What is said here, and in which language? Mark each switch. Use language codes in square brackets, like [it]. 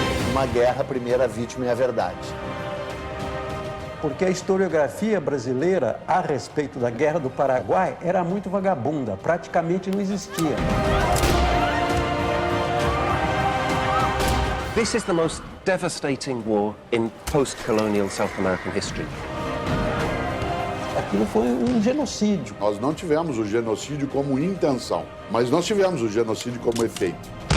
[pt] Uma guerra, a primeira vítima é a verdade. Porque a historiografia brasileira a respeito da Guerra do Paraguai era muito vagabunda, praticamente não existia. [en] This is the most devastating war in post-colonial South American history. [pt] Aquilo foi um genocídio. Nós não tivemos o genocídio como intenção, mas nós tivemos o genocídio como efeito.